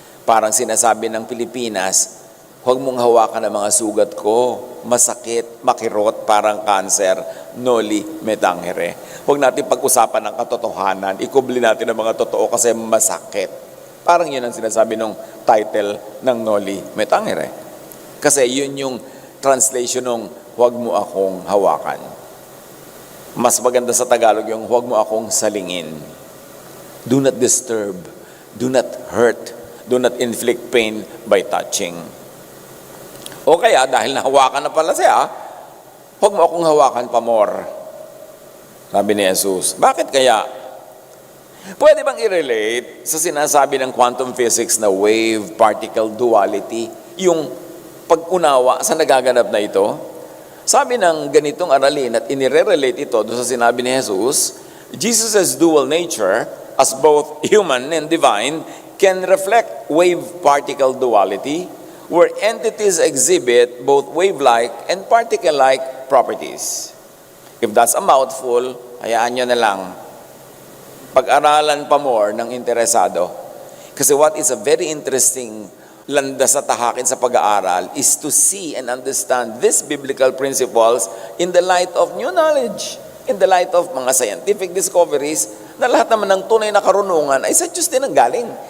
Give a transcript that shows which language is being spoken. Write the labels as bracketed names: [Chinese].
[Filipino] Parang sinasabi ng Pilipinas, huwag mong hawakan ang mga sugat ko, masakit, makirot, parang cancer, Noli Me Tangere. Huwag natin pag-usapan ng katotohanan, ikubli natin ang mga totoo kasi masakit. Parang yun ang sinasabi nung title ng Noli Me Tangere. Kasi yun yung translation ng huwag mo akong hawakan. Mas maganda sa Tagalog yung huwag mo akong salingin. [English] Do not disturb. Do not hurt. Do not inflict pain by touching. [Filipino] O kaya, dahil nahawakan na pala siya, huwag mo akong hawakan pa more. Sabi ni Jesus. Bakit kaya? Pwede bang i-relate sa sinasabi ng quantum physics na wave-particle duality, yung pag-unawa sa nagaganap na ito? Sabi ng ganitong aralin at inire-relate ito doon sa sinabi ni Jesus, [English] Jesus' dual nature, as both human and divine, can reflect wave-particle duality, where entities exhibit both wave-like and particle-like properties. If that's a mouthful, [Filipino] hayaan nyo na lang. Pag-aralan pa more ng interesado. [English] Kasi what is a very interesting [Filipino] landas sa tahakin sa pag-aaral [English] is to see and understand these biblical principles in the light of new knowledge, in the light of mga scientific discoveries, [Filipino] na lahat naman ng tunay na karunungan ay sa Diyos din ang galing.